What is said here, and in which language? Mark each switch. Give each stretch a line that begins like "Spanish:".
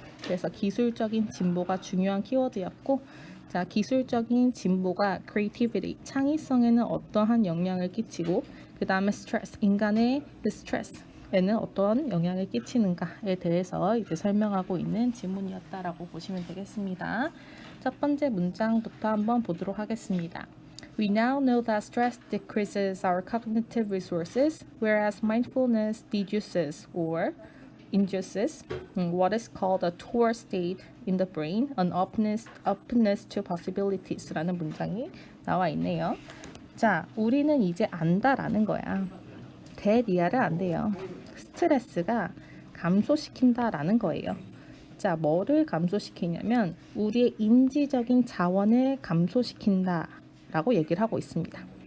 Korean: 그래서 기술적인 진보가 중요한 키워드였고 자, 기술적인 진보가 creativity, 창의성에는 어떠한 영향을 끼치고 그 다음에 stress, 인간의 그 스트레스에는 어떠한 영향을 끼치는가에 대해서 이제 설명하고 있는 지문이었다라고 보시면 되겠습니다. 첫 번째 문장부터 한번 보도록 하겠습니다.
English: We now know that stress decreases our cognitive resources, whereas mindfulness deduces or induces what is called a toward state in the brain, an openness to possibilities라는
Korean: 문장이 나와 있네요. 자, 우리는 이제 안다라는 거야. 대리아를 안돼요. 스트레스가 감소시킨다라는 거예요. 자, 뭐를 감소시키냐면 우리의 인지적인 자원을 감소시킨다라고 얘기를 하고 있습니다.